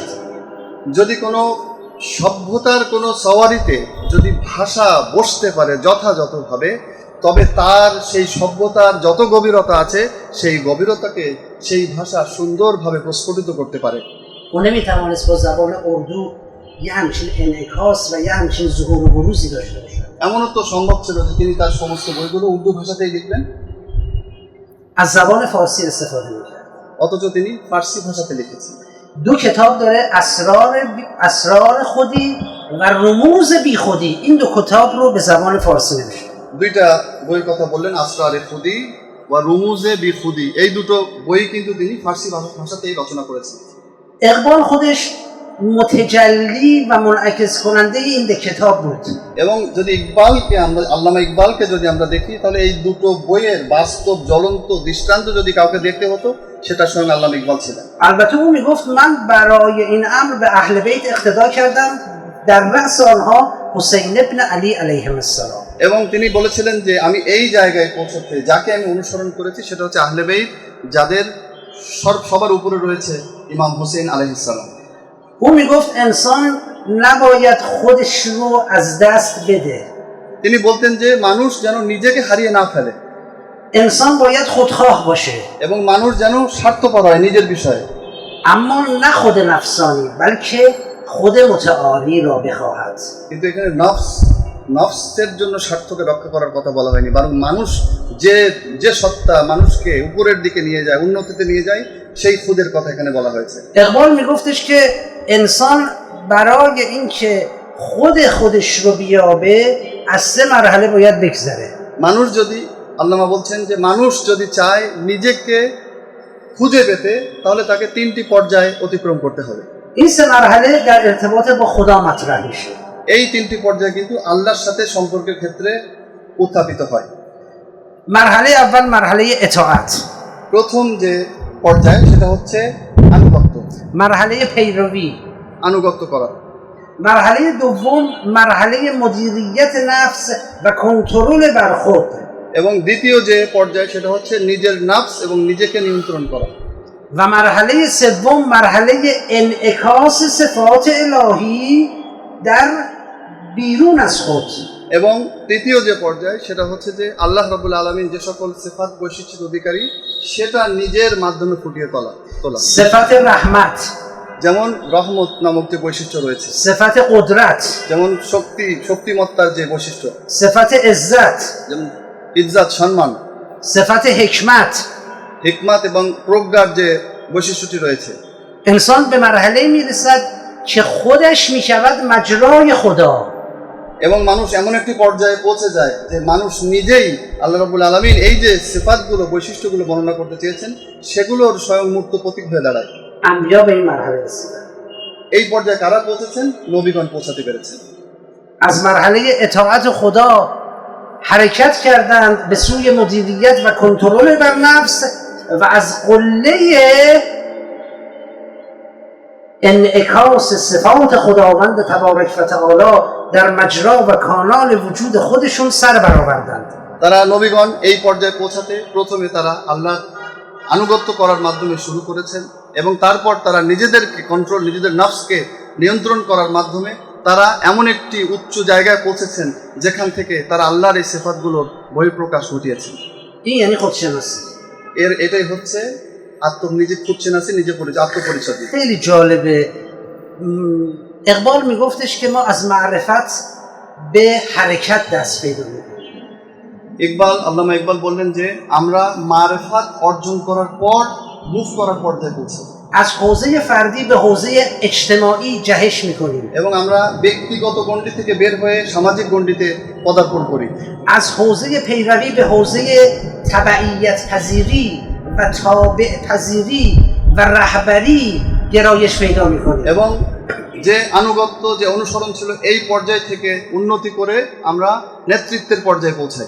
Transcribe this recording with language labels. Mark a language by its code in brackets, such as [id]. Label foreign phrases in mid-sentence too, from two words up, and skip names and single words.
[bn] যদি কোনো সভ্যতার কোনো সওয়ারিতে যদি ভাষা বসতে পারে যথাযথভাবে, তবে তার সেই সভ্যতার যত গভীরতা আছে সেই গভীরতাকে সেই ভাষা সুন্দরভাবে প্রস্ফুটিত করতে পারে। [fa] او نمیتوانست با زبان اردو یه همچین انعکاس و یه همچین ظهور و بروزی داشته باشد. [bn] এমনও তো সম্ভব ছিল যে তিনি তার সমস্ত বইগুলো উর্দু ভাষাতেই লিখবেন, [fa] از زبان فارسی استفاده میکرد. [bn] অথচ তিনি ফার্সি ভাষাতে লিখেছেন। [fa] دو کتاب داره، اسرار خودی و رموز بی خودی. این دو کتاب رو به زبان فارسی نوشته. [bn] দুইটা বইয়ের কথা বললেন, আসরারে খুদি বা রুমুজে বি খুদি। এই দুটো বই কিন্তু তিনি ফার্সি ভাষাতেই রচনা করেছেন। [fa] اقبال خودش متجلی و منعکس کننده این دو کتاب بود. [bn] এবং যদি ইকবালকে আমরা, আল্লামা ইকবালকে যদি আমরা দেখি, তাহলে এই দুটো বইয়ের বাস্তব জ্বলন্ত দৃষ্টান্ত যদি কাউকে দেখতে হতো, সেটা স্বয়ং আল্লামা ইকবাল ছিলেন। [fa] البته او میگفت من برای این امر به اهل بیت اقتدا کردم، در رأس آنها حسین ابن علی [ar] علیهم السلام. [bn] এবং তিনি بলেছিলেন যে আমি এই জায়গায় পৌঁছতে যাকে আমি অনুসরণ করেছি সেটা হচ্ছে আহলে বেইত, যাদের সবার উপরে রয়েছে ইমাম হোসেন [ar] عليه السلام. [fa] او میگفت انسان نباید خودش رو از دست بده. [bn] তিনি বলতেন যে মানুষ যেন নিজেকে হারিয়ে না ফেলে, [fa] انسان باید خودخواه باشه، [bn] এবং মানুষ যেন স্বার্থপর হয় নিজের বিষয়ে, [fa] اما نه خود نفسانی بلکه خود متعالی را بخواهد. [bn] কিন্তু এখানে নফসের জন্য স্বার্থকে রক্ষা করার কথা বলা হয়নি, বরং মানুষ যে সত্তা মানুষকে উপরের দিকে নিয়ে যায়, উন্নতিতে নিয়ে যায়, সেই খুদের কথা এখানে বলা হয়েছে। [fa] اقبال میگفتش که انسان برای اینکه خودش رو بیابه از 3 مرحله باید بگذره. [bn] মানুষ যদি, আল্লামা বলছেন যে মানুষ যদি চায় নিজেকে খুঁজে পেতে, তাহলে তাকে 3টি পর্যায় অতিক্রম করতে হবে। [fa] این 3 مرحله در ارتباط با خدا مطرح میشه. [bn] এই 3টি পর্যায় কিন্তু আল্লাহর সাথে সম্পর্কের ক্ষেত্রে উত্থাপিত হয়। [fa] مرحله اول مرحله اطاعت. [bn] প্রথম যে পর্যায় সেটা হচ্ছে আনুগত্য। [fa] مرحله پیروی. [bn] আনুগত্য করা। [fa] مرحله دوم مرحله مدیریت نفس و کنترل بر خود. [bn] এবং দ্বিতীয় যে পর্যায় সেটা হচ্ছে নিজের নাফস এবং নিজেকে নিয়ন্ত্রণ করা। [fa] و مرحله سوم مرحله انعکاس صفات الهی در بیرون از خود. [bn] এবং তৃতীয় যে পর্যায় সেটা হচ্ছে যে [ar] الله رب العالمين [bn] যে সকল সিফাত বৈশিষ্ট্যের অধিকারী সেটা নিজের মাধ্যমে ফুটিয়ে তোলা। [fa] صفات رحمت، [bn] যেমন রহমত নামক যে বৈশিষ্ট্য রয়েছে, [fa] صفات قدرت، [bn] যেমন শক্তিমত্তার যে বৈশিষ্ট্য, [fa] صفات عزت، [bn] যেমন ইজ্জত সম্মান, [fa] صفات حکمت. [bn] হিকমত এবং প্রজ্ঞার যে বৈশিষ্ট্যটি রয়েছে। [fa] انسان به مرحله میرسد که خودش میشود مجرای خدا. [bn] এবং মানুষ এমন একটি পর্যায়ে পৌঁছে যায় যে মানুষ নিজেই [ar] الله رب العالمين [bn] এই যে সিফাতগুলো বৈশিষ্ট্যগুলো বর্ণনা করতে চেয়েছেন সেগুলোর স্বয়ং মূর্ত প্রতীক হয়ে দাঁড়ায়। [fa] انبیا به این مرحله رسیدن. [bn] এই পর্যায়ে কারা পৌঁছেছেন? নবীগণ পৌঁছাতে পেরেছেন। [fa] از مرحله اطاعت خدا حرکت کردند به سوی مدیریت و کنترل بر نفس و از قله انعکاس صفات خداوند [ar] تبارک و تعالی [fa] در مجرا و کانال وجود خودشون سر برآوردند. [bn] তারা নবীগণ এই পর্যায়ে পৌঁছাতে প্রথমে তারা আল্লাহর আনুগত্য করার মাধ্যমে শুরু করেছেন এবং তারপর তারা নিজেদেরকে কন্ট্রোল, নিজেদের নফসকে নিয়ন্ত্রণ করার মাধ্যমে তারা এমন একটি উচ্চ জায়গায় পৌঁছেছেন যেখান থেকে তারা আল্লাহর এই সিফাতগুলোর বহিঃপ্রকাশ ঘটিয়েছেন। [fa] این یعنی خودشناسی. [bn] এটাই হচ্ছে নিজে খুঁজছেনাসি, নিজে আত্মপরিচয়। [fa] خیلی جالبه. اقبال میگفتش که ما از معرفت به حرکت دست پیدا میکنیم. [bn] আল্লামা ইকবাল বললেন যে আমরা মারিফাত অর্জন করার পর মুভ করার পর্যায়ে পৌঁছি। [fa] از حوزه فردی به حوزه اجتماعی جهش میکنیم. [bn] এবং আমরা ব্যক্তিগত গণ্ডি থেকে বের হয়ে সামাজিক গণ্ডিতে পদার্পণ করি। [fa] از حوزه پیروی به حوزه تبعیت پذیری و تابع پذیری و رهبری گرایش پیدا میکنیم. [bn] এবং যে আনুগত্য, যে অনুসরণ ছিল এই পর্যায় থেকে উন্নতি করে আমরা নেতৃত্বের পর্যায়ে পৌঁছাই।